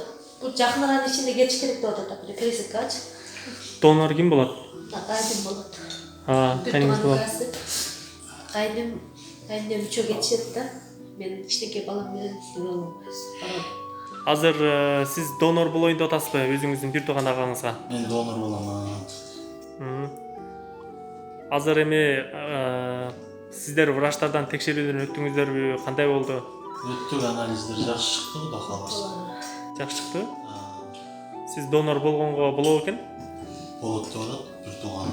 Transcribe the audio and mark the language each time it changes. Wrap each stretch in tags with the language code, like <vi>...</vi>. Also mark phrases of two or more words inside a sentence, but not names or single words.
<ky>Бул жакын аранын ичинде кетиш керек деп атат, пересадкачы. Донор ким болот? Кайдым болот. Кайныңыз болот. Кайдым үчөө кетишет да. Мен иштеке балам менен барам. Азыр сиз донор болоюн деп атасызбы өзүңүздүн бир тууган агаңызга? Мен донор болом. Азыр эми сиздер врачтардан текшерүүдөн өттүңүздөрбү? Кандай болду? Өттүк, анализдер жакшы чыкты, Кудай кааласа. Жакшы чыкты? Сиз донор болгонго болобу экен? Болот деп атат, бир тууганы.</ky>